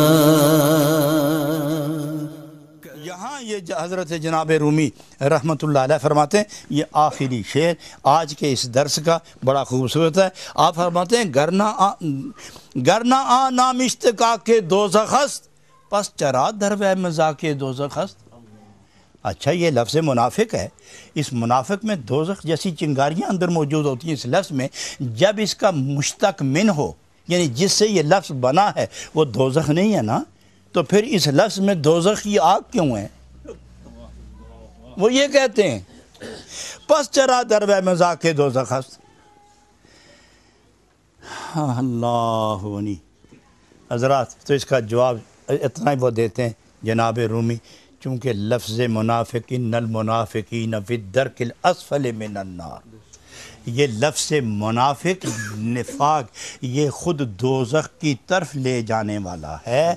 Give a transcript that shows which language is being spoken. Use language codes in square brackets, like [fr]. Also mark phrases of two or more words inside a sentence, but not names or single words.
[ur] یہاں یہ حضرت جناب رومی رحمۃ اللہ علیہ فرماتے ہیں، یہ آخری شعر آج کے اس درس کا بڑا خوبصورت ہے۔ آپ فرماتے ہیں [fa] گرنہ آ نام اشتقا کے دوزخ است، پس چرا دروے مذاق دوزخ است۔ [ur] اچھا، یہ لفظ منافق ہے، اس منافق میں دوزخ جیسی چنگاریاں اندر موجود ہوتی ہیں۔ اس لفظ میں جب اس کا مشتق من ہو، یعنی جس سے یہ لفظ بنا ہے وہ دوزخ نہیں ہے نا، تو پھر اس لفظ میں دوزخ کی آگ کیوں ہے؟ وہ یہ کہتے ہیں [fa] پس چرا دروے مذاق دوزخ است۔ [ur] اللہ ونی حضرات، تو اس کا جواب اتنا ہی وہ دیتے ہیں جناب رومی، چونکہ لفظ منافق [ar] ان المنافقین فی الدرک الاسفل من النار، [ur] یہ لفظ منافق نفاق یہ خود دوزخ کی طرف لے جانے والا ہے۔